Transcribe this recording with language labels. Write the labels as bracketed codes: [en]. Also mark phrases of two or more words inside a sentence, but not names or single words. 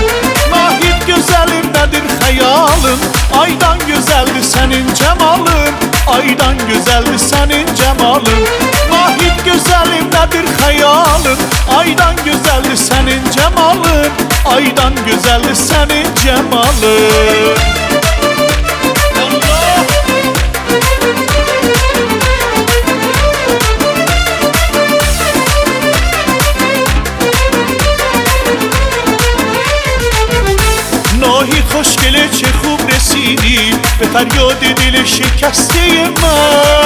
[az] Nahid gözəlim nədir xəyalın, aydan gözəldir sənin cəmalın, aydan gözəldir sənin cəmalın. Nahid gözəlim nədir xəyalın, aydan gözəldir sənin cəmalın, aydan gözəldir sənin cəmalın. [fa] ناهید خوشگله چه خوب رسیدی به فریاد دل شکسته من.